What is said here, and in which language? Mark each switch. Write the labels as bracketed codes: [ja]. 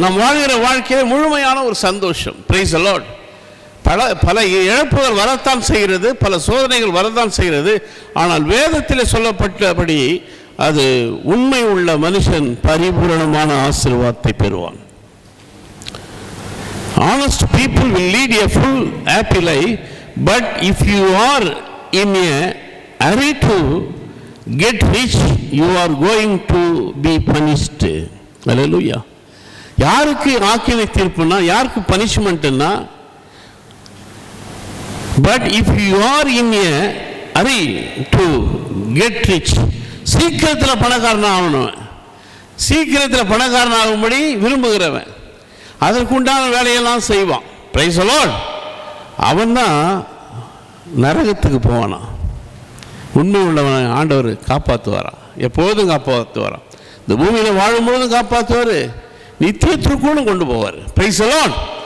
[ta] நாம் வாழ்கிற வாழ்க்கையில் முழுமையான ஒரு சந்தோஷம். [en] Praise the Lord. [ta] பல இழப்புகள் வரத்தான் செய்கிறது, பல சோதனைகள் வரத்தான் செய்கிறது. ஆனால் வேதத்தில் சொல்லப்பட்டபடி அது உண்மை உள்ள மனுஷன் பரிபூரணமான ஆசீர்வாதத்தை பெறுவான். [en] Honest people will lead a full happy life, but if you are in a hurry to get rich, you are going to be punished. Hallelujah. [ta] யாருக்கு ஆக்கினை தீர்ப்புனா, யாருக்கு பனிஷ்மெண்ட்னா, [en] but if you are in a hurry to get rich, [ta] சீக்கிரத்தில் பணக்காரன் ஆகணும், சீக்கிரத்தில் பணக்காரனாகும்படி விரும்புகிறவன், அதற்குண்டான வேலையெல்லாம் செய்வான். [en] Praise the Lord. [ta] அவன் தான் நரகத்துக்கு போவானா. உண்மை உள்ளவனை ஆண்டவர் காப்பாற்றுவாரான், எப்போதும் காப்பாற்றுவாரான். இந்த பூமியில் வாழும்பொழுதும் காப்பாற்றுவார், நித்தியத்திற்குள்ளும் கொண்டு போவார். [en] Praise the Lord.